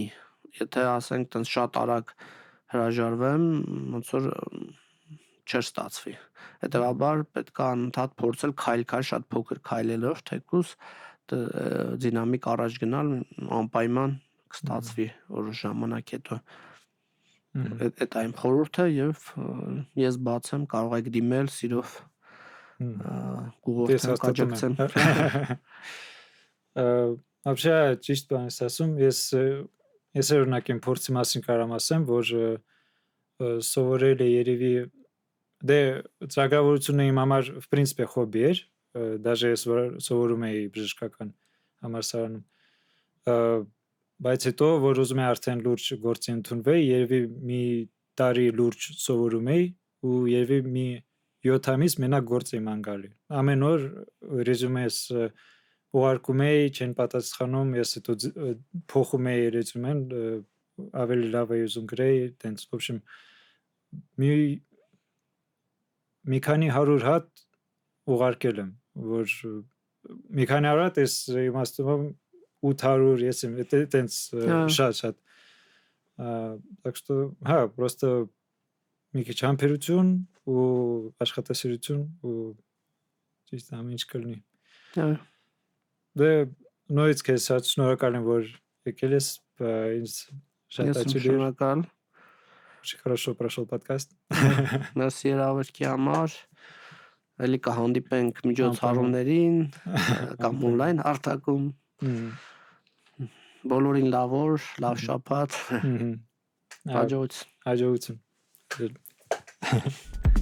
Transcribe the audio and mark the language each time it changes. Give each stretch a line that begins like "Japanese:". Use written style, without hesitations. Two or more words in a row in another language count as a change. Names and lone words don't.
Armenian: եթե ասենք տենց շատ արագ հրաժարվեմ, ոնց որ չէր ստացվի, հետևաբար պետք է անընդհատ փորձել քայլ-քայլ շատ փոքր քայլելով, թեկուզ դինամիկ առաջ գնալ, անպայման կստացվի որոշ ժամանակ հետո, այդ այն խորհուրդը եւ ես բաց եմ, կարող եք դիմել սիրով կուղորդեմ, կաջակցեմ։ Вообще ճիշտ բան ես ասում, ես օրինակ իմ փորձի մասին կարամ ասեմ, որ սովորել է երևի դե ծրագրավորությունը իմ համար
Russian: в принципе
Armenian: հոբի էր, даже ես սովորում էի բժշկական համալսարանում, բայց հետո որ ուզում եմ արդեն լուրջ գործի ընդունվեի, երևի մի տարի լուրջ սովորում էի ու երևի մի 7 ամիս մենակ գործ եմ անգալի։ Ամեն օր ռեզյումես ուղարկում էի, չեն պատասխանում, ես հետո փոխում էի ռեզյումեն, ավելի լավ էի ուզում գրեի, տենց,
Russian: в общем,
Armenian: մի քանի 100 հատ ուղարկել եմ, որ մի քանի 100 հատ ես իմաստում 800, ես եմ, տենց շատ,
Russian: так что, просто
Armenian: մի քիչ համբերություն ու աշխատասիրություն ու ճիշտ ամեն ինչ կլինի։ Այո։ Դե նույնիսկ քեզ շնորհակալ եմ, որ եկել ես, ինձ շատ Ես եմ աջել էր։ շնորհակալ։
Russian: Очень хорошо прошел подкаст։
Armenian: Մերսի հրավերքի համար։ Էլի կհանդիպենք միջոցառումներին կամ on-line հարթակում։ Բոլորին լավ օր, լավ շաբաթ։ Հաջողություն։ Հաջողություն։